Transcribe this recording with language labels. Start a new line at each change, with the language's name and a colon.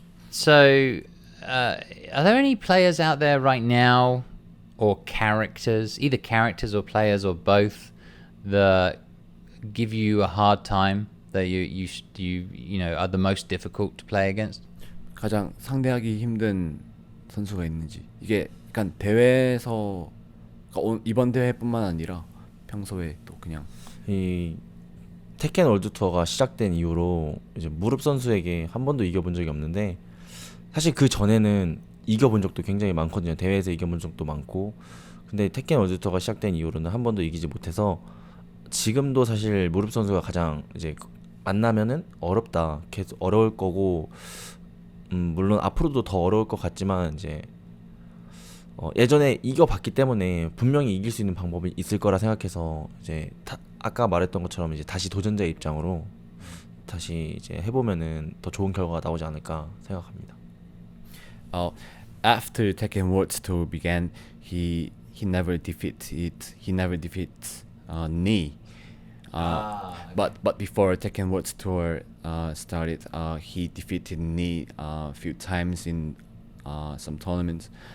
English: So are there any players out there right now, or characters, either characters or players or both, that give you a hard time, that you are the most difficult to play against?
Korean: 가장 상대하기 힘든 선수가 있는지. 이게 약간 대회에서 이번 대회뿐만 아니라 평소에 또 그냥 이 테켄 월드 투어가 시작된 이후로 이제 무릎 선수에게 한 번도 이겨본 적이 없는데, 사실 그 전에는 이겨본 적도 굉장히 많거든요. 대회에서 이겨본 적도 많고. 근데 테켄 월드 투어가 시작된 이후로는 한 번도 이기지 못해서 지금도 사실 무릎 선수가 가장 이제 만나면은 어렵다, 계속 어려울 거고, 물론 앞으로도 더 어려울 것 같지만 이제 예전에 이겨봤기 때문에 분명히 이길 수 있는 방법이 있을 거라 생각해서 이제 아까 말했던 것처럼 이제 다시 도전자의 입장으로 다시 이제 해보면은 더 좋은 결과가 나오지 않을까 생각합니다.
English: After Tekken World Tour began, he he never defeats Knee. But before Tekken World Tour started, he defeated Knee a few times in some tournaments.